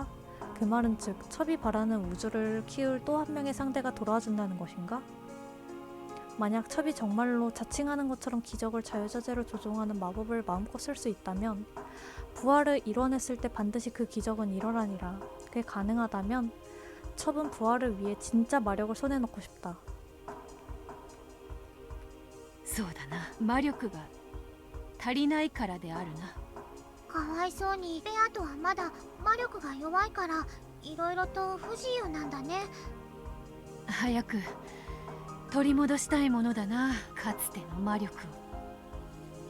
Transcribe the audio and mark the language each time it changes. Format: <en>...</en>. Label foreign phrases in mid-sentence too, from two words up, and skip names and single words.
<ko>그 말은 즉 첩이 바라는 우주를 키울 또 한 명의 상대가 돌아와준다는 것인가? 만약 첩이 정말로 자칭하는 것처럼 기적을 자유자재로 조종하는 마법을 마음껏 쓸 수 있다면 부활을 이뤄냈을 때 반드시 그 기적은 일어나니라. 그게 가능하다면 첩은 부활을 위해 진짜 마력을 손에 넣고 싶다.</ko> <ja>そうだな。魔力が足りないからであるな。かわいそうにベアとはまだ魔力が弱いからいろいろと不自由なんだね。早く取り戻したいものだな、かつての魔力を。</ja>